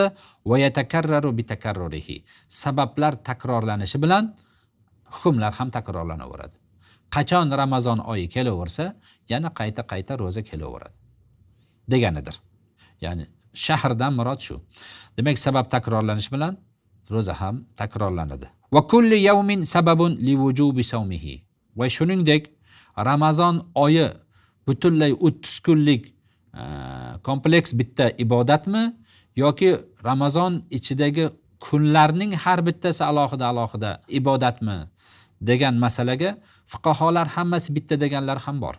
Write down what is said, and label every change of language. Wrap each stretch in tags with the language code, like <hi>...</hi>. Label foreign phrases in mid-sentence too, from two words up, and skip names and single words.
<ar>ويتكرر بتكرره.</ar> <uz>Sabablar takrorlanishi bilan hukmlar ham takrorlanaveradi. Qachon Ramazon oyi kelaversa, yana qayta ro'za kelaveradi deganidir. Ya'ni shahrdan murod shu. Demak, sabab takrorlanishi bilan ro'za ham takrorlanadi.</uz> <ar>وكل يوم سبب لوجوب صومه.</ar> <uz>Va shuningdek Ramazon oyi butunlay 30 kunlik kompleks bitta ibodatmi yoki Ramazon ichidagi kunlarning har bittasi alohida ibodatmi degan masalaga fuqaholar hammasi bitta deganlar ham bor.</uz>